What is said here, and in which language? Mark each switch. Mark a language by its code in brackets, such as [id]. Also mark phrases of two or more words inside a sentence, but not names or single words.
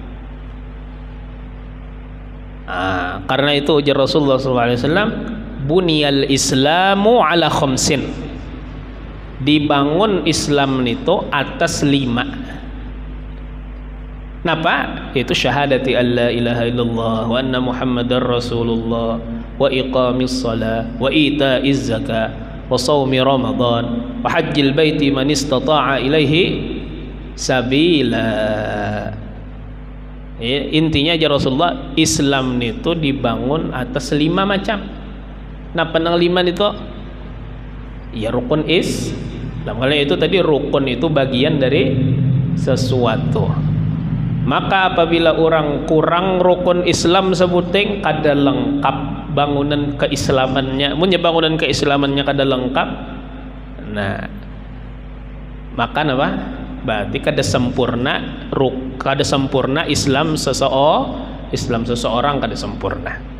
[bjn] Karena itu ujar Rasulullah SAW, [ar] بني الإسلام على خمس. [id] Dibangun Islam itu atas 5. [bjn] Napa? [ar] شهادة أن لا إله إلا الله وأن محمدا رسول الله وإقام الصلاة وإيتاء الزكاة وصوم رمضان وحج البيت من استطاع إليه سبيلا. [id] Ya, intinya aja Rasulullah, Islam itu dibangun atas 5 macam. Nah, penang 5 itu ya rukun Islam. Kalau itu tadi rukun itu bagian dari sesuatu. [bjn] Maka apabila orang kurang rukun Islam sebuting kada lengkap bangunan keislamannya, punya bangunan keislamannya kada lengkap, nah maka apa? Berarti kada sempurna Islam seseorang kada sempurna.